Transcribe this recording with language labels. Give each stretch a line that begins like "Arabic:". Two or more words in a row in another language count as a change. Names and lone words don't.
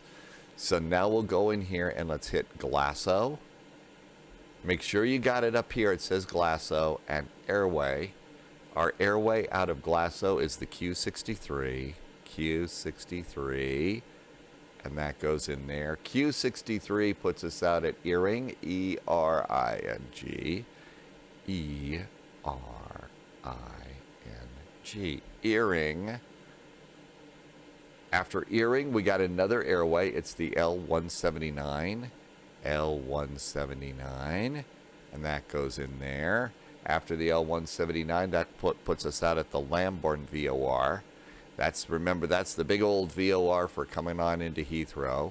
English: So now we'll go in here and let's hit GLASO. Make sure you got it up here. It says GLASO and airway. Our airway out of GLASO is the Q63. Q63. And that goes in there. Q63 puts us out at ERING. ERING. ERING. ERING. After ERING, we got another airway. It's the L179. L179. And that goes in there. After the L179, that puts us out at the Lambourne VOR. Remember, that's the big old VOR for coming on into Heathrow.